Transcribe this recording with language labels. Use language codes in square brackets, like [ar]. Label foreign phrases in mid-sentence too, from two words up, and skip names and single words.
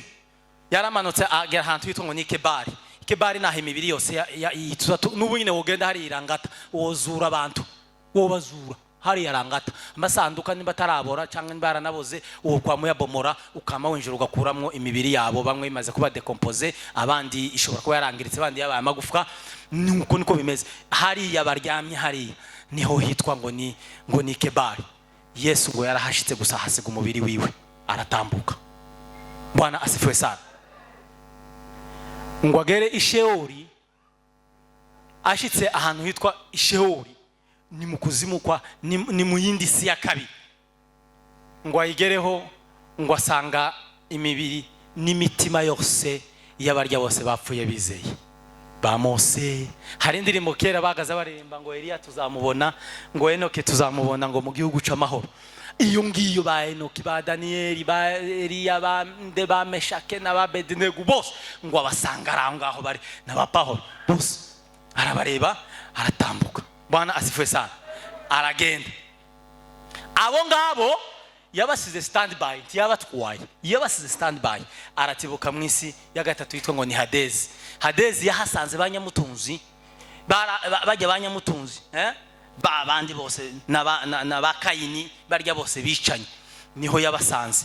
[rn] Yaramanutse agera ahantu hitwa ngo ni Kebari. Kebari naho imibiri yose n'ubu nyine wogenda hari irangata wozura abantu, wobazura hari yarangata amasanduka nimba tarabora cyangwa nimbara naboze uwo kwa muyabomora ukama winjira ugakuramwo imibiri yabo. Bamwe imaze kuba decompose, abandi ishobora kuba yarangiritse, abandi yabaye amagufwa. Nuko niko bimeze. Hari yabaryamye, hari niho hitwa ngo ni Kebari. Yesu ngo yarahashitse gusa hasiga umubiri wiwe aratambuka. [sw] Bwana asifiwe sana. [rn] Ngo agere Isheori, ashitse ahantu hitwa Isheori ni mu kuzimu kwa ni mu yindi si ya 2. Ngo ayigereho ngo asanga imibiri n'imitima yose y'abarya bose bapfuye bizeye ba Mose. Hari indirimbo kera bagaza baremba ngo Eliya tuzamubona, ngo Enoke tuzamubona ngo mu gihugu c'amahoro. Iyo ngiyo ba Enoki, ba Danieli, ba Eliya, ba Meshake na ba Abednego bose ngo abasanga arangaho bari na ba Pawulo bose, arabareba aratambuka. [sw] Bwana asifiwe sana. [rn] Aragenda. Abo ngabo yabasize standby, ntiyabatwaye, yabasize standby. Aratibuka mu isi ya 3 yitwa ngo ni Hadezi. Hadezi yahasanze banyamutunzi, bajya banyamutunzi, bandi bose na bakayini barya bose bicanye, niho yabasanze.